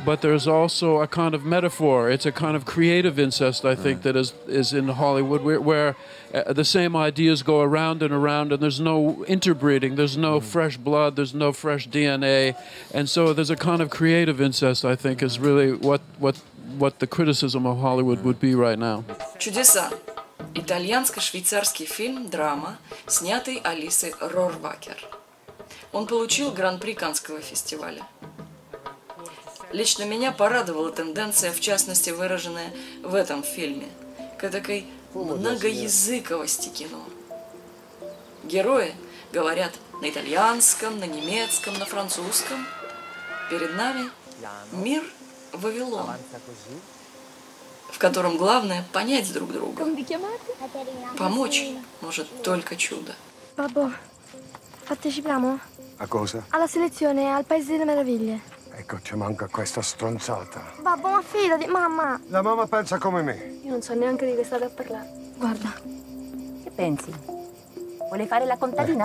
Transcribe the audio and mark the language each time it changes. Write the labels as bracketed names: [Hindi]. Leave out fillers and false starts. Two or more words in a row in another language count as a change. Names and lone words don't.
[English] but there's also a kind of metaphor. It's a kind of creative incest, I think, that is in Hollywood, where the same ideas go around, and there's no interbreeding, there's no fresh blood, there's no fresh DNA, and so there's a kind of creative incest, I think, is really what the criticism of Hollywood would be right now. [Russian] «Чудеса» – итальянско-швейцарский фильм-драма, снятый Алисой Рорбакер. Он получил Гран-при Каннского фестиваля. Лично меня порадовала тенденция, в частности, выраженная в этом фильме, к эдакой многоязыковости кино. Герои говорят на итальянском, на немецком, на французском. Перед нами мир Вавилон, в котором главное понять друг друга. Помочь может только чудо. [Italian] Babbo, partecipiamo? A cosa? Alla selezione al Paese delle Meraviglie. Ecco, ci manca questa stronzata. Babbo, ma fidati, mamma! La mamma pensa come me. Io non so neanche di che state a parlare. Guarda. Che pensi? Vuole fare la contadina?